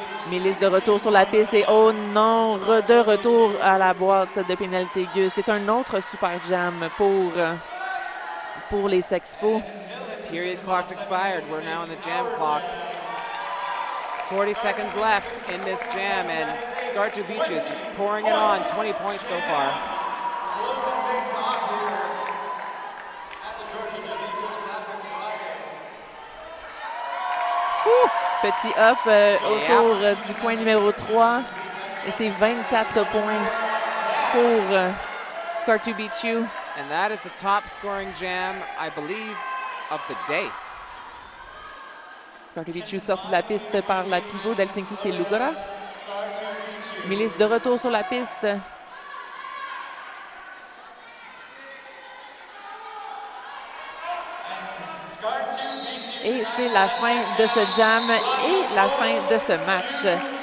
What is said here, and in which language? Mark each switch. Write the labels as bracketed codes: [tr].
[fr] Milice de retour sur la piste et oh non, de retour à la boîte de pénalité Gus. C'est un autre super jam pour les Sexpos. [en] Period clock's expired. We're now on the jam clock. 40 seconds left in this jam, and Scar to Beach is just pouring it on. 20 points so far. [fr] Petit up autour du point numéro 3. Et c'est 24 points pour Scar to Beat You. [en] And that is the top scoring jam, I believe, of the day. [fr] Scar to Beat You sorti de la piste par la pivot d'Helsinki, c'est Lugora. Milice de retour sur la piste. Et c'est la fin de ce jam et la fin de ce match.